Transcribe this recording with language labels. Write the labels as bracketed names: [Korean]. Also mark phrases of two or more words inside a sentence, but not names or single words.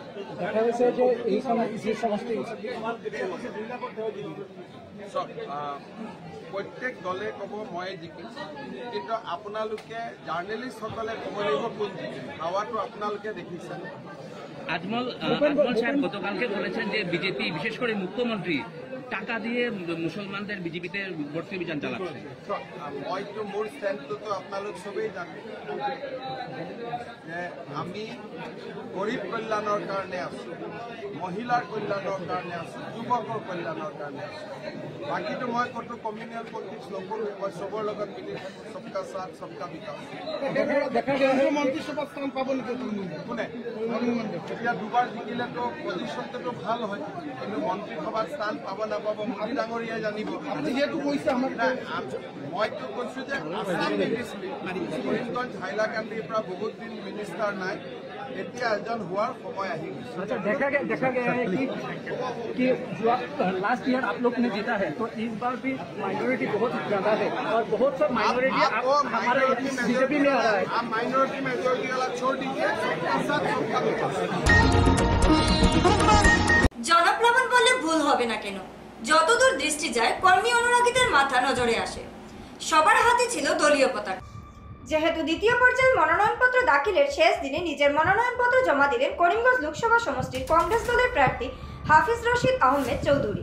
[Assamese] প্ৰত্যেক দলে ক'ব ময়ে জিকিম, কিন্তু আপোনালোকে জাৰ্নেলিষ্টসকলে ক'ব লাগিব কোন জিকিম। হাৱাটো আপোনালোকে দেখিছে। [Bangla] আজমল সাহেব গতকালকে বলেছেন যে বিজেপি বিশেষ করে মুখ্যমন্ত্রী টাকা দিয়ে মুসলমানদের বিজেপিতে ভর্তি অভিযান চালাচ্ছে। [Assamese] মইতো মোৰ ষ্টেণ্ডটোতো আপোনালোক চবেই জানে যে আমি গৰীব কল্যাণৰ কাৰণে আছোঁ, মহিলাৰ কল্যাণৰ কাৰণে আছোঁ, যুৱকৰ কল্যাণৰ কাৰণে আছোঁ। বাকীটো মই ক'তো [English] communal politics [Assamese] নকৰোঁ, মই চবৰ লগত মিলি থাকোঁ। [Hindi] सबका साथ सबका विकास। [Assamese] মন্ত্ৰীসভাত স্থান পাব নেকি কোনে? এতিয়া দুবাৰ জিকিলেতো পজিশ্যনটোতো ভাল হয়, কিন্তু মন্ত্ৰীসভাত স্থান পাব নাপাব মোদী ডাঙৰীয়াই জানিব। যিহেতু কৈছে মইতো কৈছোঁ যে আছাম মিনিষ্ট্ৰী কৰিমগঞ্জ হাইলাকান্দিৰ পৰা বহুত দিন মিনিষ্টাৰ নাই, এতিয়া এজন হোৱাৰ সময় আহি গৈছে। [Hindi] देखा गया है कि [English] last year [Hindi] आप लोग ने जीता है, तो इस बार भी माइनॉरिटी बहुत ज्यादा है और बहुत सब माइनॉरिटी हमारे बीजेपी में आ रहा है। आप [English] minority majority [Hindi] वाला छोड़ दीजिए, सबका साथ सबका विकास। [Bangla] জনপ্লাবন বললে ভুল হবে না কেন? যতদূর দৃষ্টি যায় কর্মী অনুরাগীদের মাথা নজরে আসে। সবার হাতে ছিল দলীয় পতাকা। যেহেতু দ্বিতীয় পর্যায়ের মনোনয়নপত্র দাখিলের শেষ দিনে নিজের মনোনয়নপত্র জমা দিলেন করিমগঞ্জ লোকসভা সমষ্টির কংগ্রেস দলের প্রার্থী হাফিজ রশিদ আহমেদ চৌধুরী।